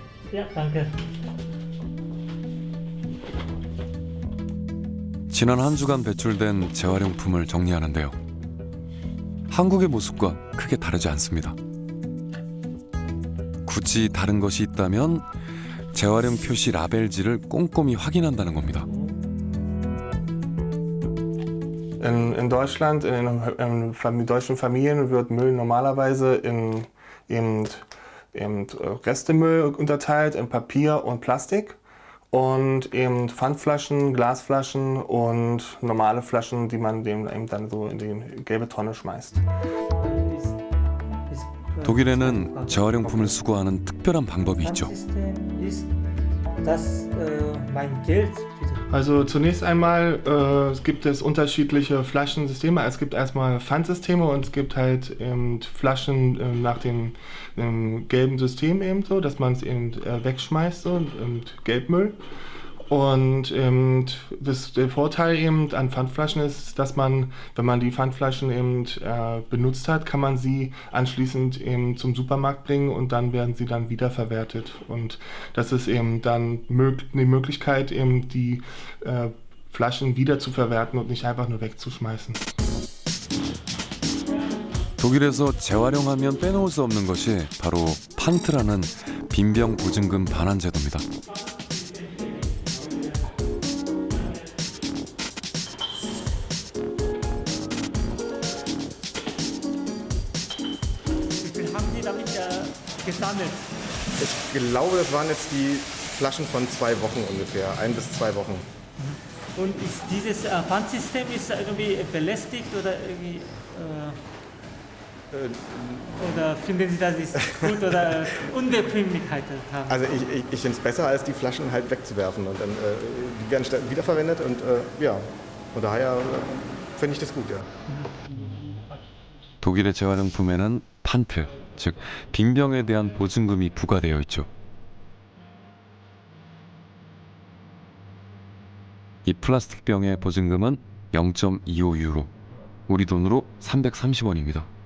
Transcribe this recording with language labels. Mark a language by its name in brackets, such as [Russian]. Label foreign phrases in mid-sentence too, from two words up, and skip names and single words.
[Korean] 지난 한 주간 배출된 재활용품을 정리하는데요. 한국의 모습과 크게 다르지 않습니다. 굳이 다른 것이 있다면 재활용 표시 라벨지를 꼼꼼히 확인한다는 겁니다. [German] In Deutschland, in deutschen Familien wird Müll normalerweise in Restemüll unterteilt, in Papier und Plastik. Und eben Pfandflaschen, Glasflaschen und normale Flaschen, die man eben dann so in die gelbe Tonne schmeißt. [Korean] 독일에는 재활용품을 수거하는 특별한 방법이 있죠. [German] Also zunächst einmal gibt es unterschiedliche Flaschensysteme. Es gibt erstmal Pfandsysteme und es gibt halt Flaschen nach dem gelben System eben so, dass man es eben wegschmeißt so, und Gelbmüll. Und der Vorteil eben an Pfandflaschen ist, dass man, wenn man die Pfandflaschen eben benutzt hat, kann man sie anschließend eben zum Supermarkt bringen und dann werden sie dann wiederverwertet. Und das ist eben dann die Möglichkeit, eben die Flaschen wieder zu verwerten und nicht einfach nur wegzuschmeißen. [Korean] 독일에서 재활용하면 빼놓을 수 없는 것이 바로 판트라는 빈병 보증금 반환 제도입니다. [German] Ich glaube, das waren jetzt die Flaschen von 2 Wochen ungefähr, 1 bis 2 Wochen. Und ist dieses Pfandsystem irgendwie belästigt oder irgendwie oder finden Sie, dass es gut oder Unbequemlichkeit haben? Also ich finde es besser, als die Flaschen halt wegzuwerfen und dann die werden wiederverwendet und ja, von daher finde ich das gut, ja. [Korean] 독일의 재활용품에는 판트, 즉 빈병에 대한 보증금이 부과되어 있죠. 이 플라스틱 병의 보증금은 0.25 유로, 우리 돈으로 330원입니다.